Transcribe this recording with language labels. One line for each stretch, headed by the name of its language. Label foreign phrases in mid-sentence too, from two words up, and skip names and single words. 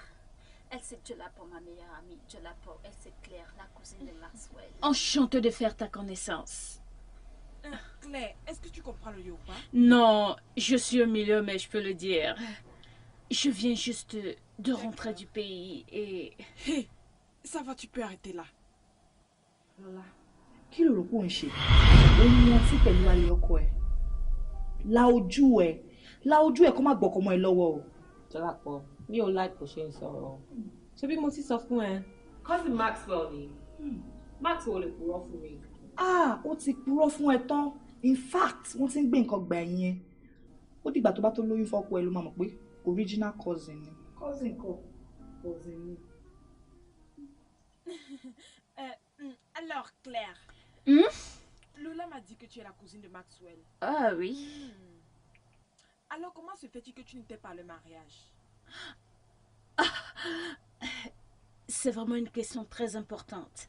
French: Elle c'est Jola pour ma meilleure amie. Jola pour elle c'est Claire, la cousine de Maxwell. Enchantée de faire ta connaissance. Claire, est-ce que tu comprends le yoruba? Non, je suis au milieu, mais je peux le dire. Je viens juste de rentrer du pays et... Hé, ça va, tu peux arrêter là.
Yoruba: Lọ́lá, kí ló rò pé ò ń ṣe? Ó ní ọtí pẹ̀lú alẹ́ ọkọ ẹ̀. La ojú ẹ̀ kó má gbọ́kọ̀ mọ́ ẹ lọ́wọ́ o. Jọlápọ̀, mi ò like bó ṣe ń sọ̀rọ̀. Ṣebí mo ti sọ fún ẹ. Cousin Maxwell ni. Maxwell lè purọ́ fún mi. Ó ti purọ́ fún ẹ tán.
English: In fact,
Yoruba: wọ́n ti ń gbé nǹkan gbà ẹ̀yìn ẹ. Ó dìgbà tó bá tó lóyún fọ́pọ̀ ẹ ló máa mọ̀ pé
English: original cousin
Yoruba: ni. Cousin kọ́, cousin ni.
French: Alors, Claire, Lola m'a dit que tu es la cousine de Maxwell. Ah oui. Alors, comment se fait-il que tu n'étais pas à le mariage? C'est vraiment une question très importante.